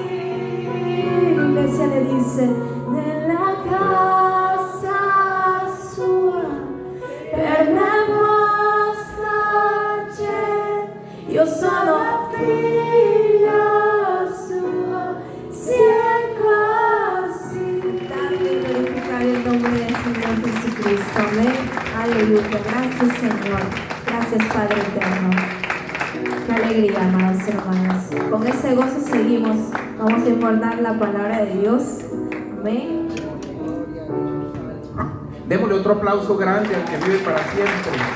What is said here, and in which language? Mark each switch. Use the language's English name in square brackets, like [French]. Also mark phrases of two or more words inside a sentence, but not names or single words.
[Italian] L'Iglesia le disse: nella casa sua per me posto c'è. Io sono figlio suo, sia così. Date e glorificare il nome del Signor Jesucristo. [Spanish] Amén. Aleluya. Gracias, Señor. Gracias, Padre eterno. Qué alegría, amados hermanos. Con ese gozo seguimos. Vamos a importar la palabra de Dios. Amén. Démosle otro aplauso grande al que vive para siempre.